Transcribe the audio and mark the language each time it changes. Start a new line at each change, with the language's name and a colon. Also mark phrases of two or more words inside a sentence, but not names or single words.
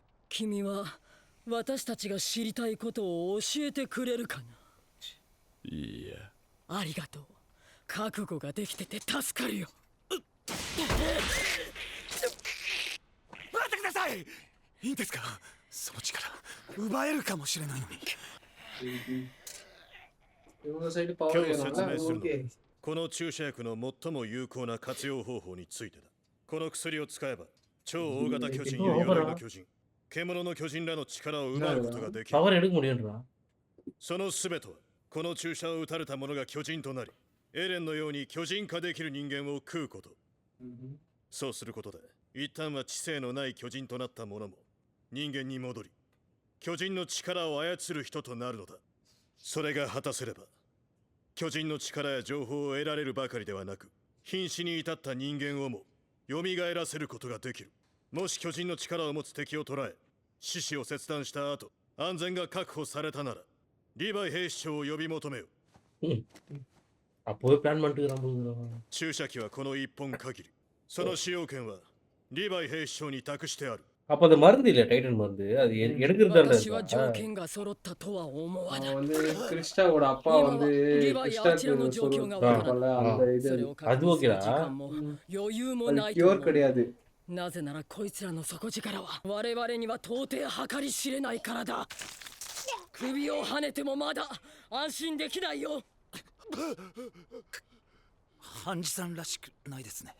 Japanese: 君は私たちが知りたいことを教えてくれるかな。いや、ありがとう。覚悟ができてて助かるよ。待ってください。いいんですか？その力奪えるかもしれないのに。
Tamil: இவங்க
English: side power
Japanese: 今日説
Tamil: ஏறணும்
Japanese: 明するのは
Tamil: ஓகே
Japanese: この注射薬の最も有効な活用方法についてだ。この薬を使えば超大型巨人や鎧の巨人、獣の巨人らの力を奪うことができる。
Tamil: பவர் எடுக்க முடியும்ன்றா.
Japanese: その全てはこの注射を打たれた者が巨人となり、エレンのように巨人化できる人間を食うこと。そうすることで一旦は知性のない巨人となった者も人間に戻り、巨人の力を操る人となるのだ。それが果たせれば巨人の力や情報を得られるばかりではなく、瀕死に至った人間をも蘇らせることができる。もし巨人の力を持つ敵を捕らえ、四肢を切断した後安全が確保されたなら、リヴァイ兵士長を呼び求めよ。
Tamil: அப்போவே பிளான் பண்ணிட்டு இருக்கிறான்.
Japanese: 注射器はこの一本限り。その使用権はリヴァイ兵士長に託してある。
Tamil: அப்ப அது மருந்து இல்ல டைட்டன் மருந்து. அது எடுக்கிறது
Japanese: 私は条
Tamil: தான்.
Japanese: 件が揃ったとは思わない
Tamil: அவன் வந்து கிறிஸ்டாவோட அப்பா வந்து கிறிஸ்டாக்கு சொல்லுவாங்கல்ல அந்த இது
Japanese: それを確あどう認するかな時間も余裕もな
Tamil: அது
Japanese: いと
Tamil: கியூர்
Japanese: 思う
Tamil: கிடையாது
Japanese: なぜならこいつらの底力は我々には到底計り知れないからだ。首をはねてもまだ安心できないよ。ハンジさんらしくないですね。